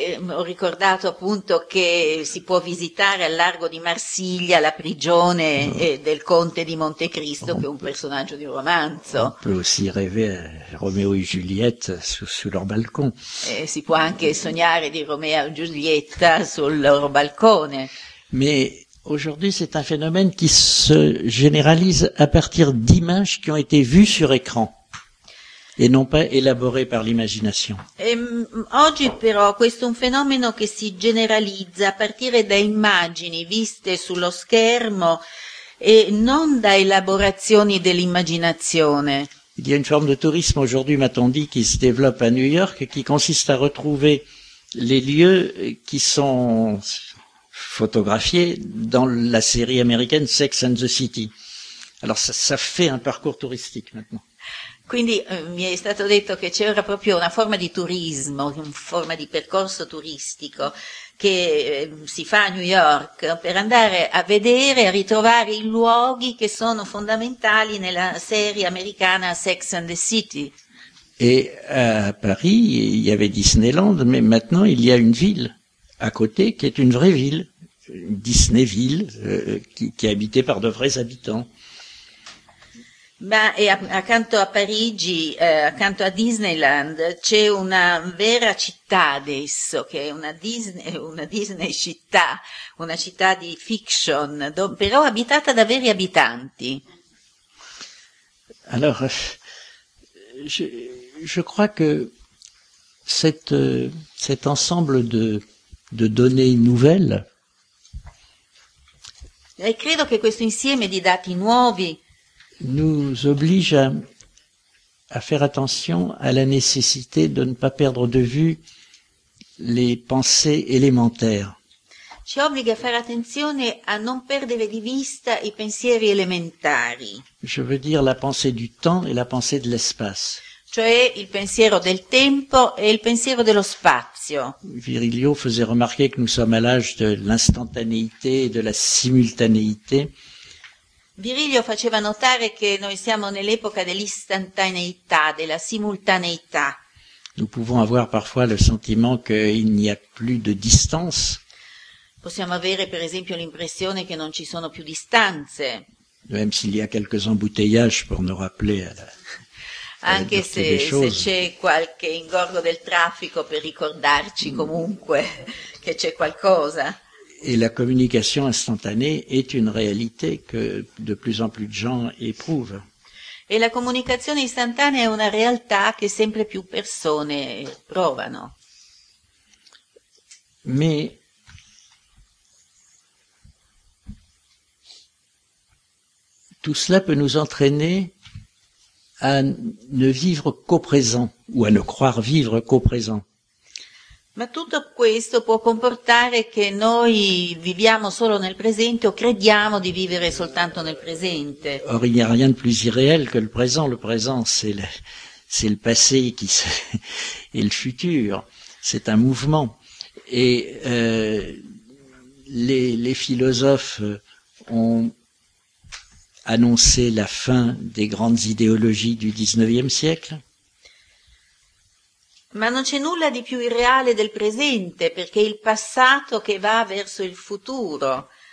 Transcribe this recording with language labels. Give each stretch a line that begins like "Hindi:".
Italian: Ho ricordato appunto che si può visitare al largo di Marsiglia la prigione del conte di Monte Cristo, che è un personaggio di un romanzo.
French: On peut aussi rêver Roméo et Juliette sur leur balcon.
Italian: E si può anche sognare di Romeo e Giulietta sul loro balcone.
French: Mais aujourd'hui, c'est un phénomène qui se généralise à partir d'images qui ont été vues sur écran. E non pas élaboré par l'imagination.
Italian: Oggi però questo è un fenomeno che si generalizza a partire da immagini viste sullo schermo e non da elaborazioni dell'immaginazione.
French: Il y a une forme de tourisme aujourd'hui, m'a-t-on dit, qui se développe à New York, qui consiste à retrouver les lieux qui sont photographiés dans la série américaine Sex and the City. Alors ça fait un parcours touristique maintenant.
Italian: Quindi mi è stato detto che c'era proprio una forma di turismo, una forma di percorso turistico che si fa a New York per andare a vedere, a ritrovare i luoghi che sono fondamentali nella serie americana Sex and the City.
French: E a Paris il y avait Disneyland, ma maintenant il y a une ville à côté qui est une vraie ville, une Disneyville qui est habitée par de vrais habitants.
Italian: Ma e accanto a Parigi, accanto a Disneyland, c'è una vera città adesso, che è una Disney città, una città di fiction, però abitata da veri abitanti.
French: Allora, je crois que cet ensemble de données nouvelles.
Italian: E credo che questo insieme di dati nuovi
French: nous oblige à faire attention à la nécessité de ne pas perdre de vue les pensées élémentaires.
Italian: Ci obbliga a fare attenzione a non perdere di vista i pensieri elementari.
French: Je veux dire la pensée du temps et la pensée de l'espace.
Italian: Cioè il pensiero del tempo e il pensiero dello spazio.
French: Virilio faisait remarquer que nous sommes à l'âge de l'instantanéité et de la simultanéité.
Italian: Virilio faceva notare che noi siamo nell'epoca dell'istantaneità, della simultaneità.
French: Nous pouvons avoir parfois le sentiment qu'il n'y a plus de distance.
Italian: Possiamo avere per esempio l'impressione che non ci sono più distanze.
French: Même s'il y a quelques embouteillages pour nous rappeler à la
Italian: anche se c'è qualche ingorgo del traffico per ricordarci comunque che c'è qualcosa.
French: Et la communication instantanée est une réalité que de plus en plus de gens éprouvent.
Italian: E la comunicazione istantanea è una realtà che sempre più persone provano.
French: Mais tout cela peut nous entraîner à ne vivre qu'au présent ou à ne croire vivre qu'au présent.
Italian: Ma tutto questo può comportare che noi viviamo solo nel presente o crediamo di vivere soltanto nel presente.
French: Or, il n'y a rien de plus irréel que le présent. Le présent, c'est le passé qui se... et le futur. C'est un mouvement. Et les philosophes ont annoncé la fin des grandes idéologies du 19e siècle.
Italian: Ma non c'è nulla di più irreale del presente, perché è il passato che va verso il futuro.